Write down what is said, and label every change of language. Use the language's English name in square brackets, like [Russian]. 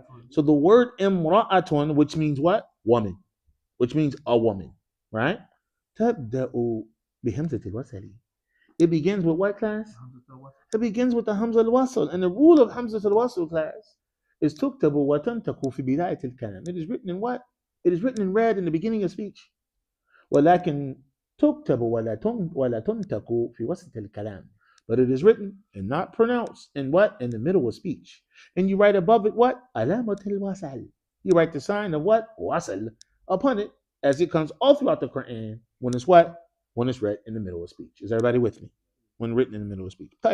[English] So the word imra'atun, which means what? Woman. Which means a woman, right? [Arabic] Tabda'u bihamzatil wasli. [English] It begins with what class? It begins with the hamza al-wasl. And the rule of hamza al-wasl class is [Arabic] tuktabu wa tantaku fi bidayat al-kalam. [English] It is written in what? It is written in red in the beginning of speech. [Arabic] ولكن تكتب ولا تنتق في وسط الكلام. [English] But it is written and not pronounced in what? In the middle of speech. And you write above it what? [Arabic] علامة الوصل. [English] You write the sign of what? Wasl upon it as it comes all throughout the Quran when it's what? When it's read in the middle of speech. Is everybody with me? When written in the middle of speech.